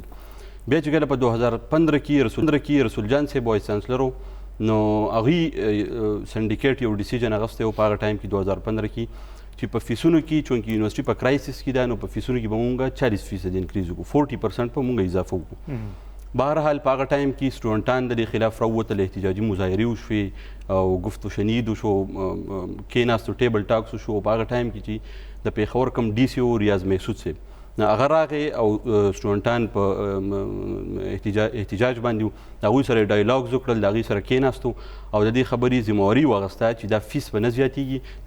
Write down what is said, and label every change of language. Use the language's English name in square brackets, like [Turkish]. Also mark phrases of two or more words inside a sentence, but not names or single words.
[Pashto] بیا چې کله په 2015 کې رسول جان صاحب [English] vice chancellor [Pashto] نو هغوی سنډیکیټ یو ډیسیژن اغوستی و په هغه ټایم کې 2015 کې چې په فیسونو کې چونکې یونیورسټي په کرایسس کې ده نو په فیسونو کې به مونږ 40% انکریز وکړو، 40% په مونږ اضافه وکړو. بهرحال په هغه ټایم کې سټوډنټان د دې خلاف راووتل، احتجاجي مظاهرې وشوې او گفت و شنید وشو، کېناستو [English] table talks [Pashto] وشو. په هغه ټایم کې چې د پېښور کوم ډي سی او ریاض محسود صاحب هغه راغی او سټوډنټان په احتجاج باندې و، د هغوی سره ډایلاګز وکړل، د هغوی سره کېناستو او د دې خبرې ذمهواري واخیسته چې دا فیس به نه زیاتېږي.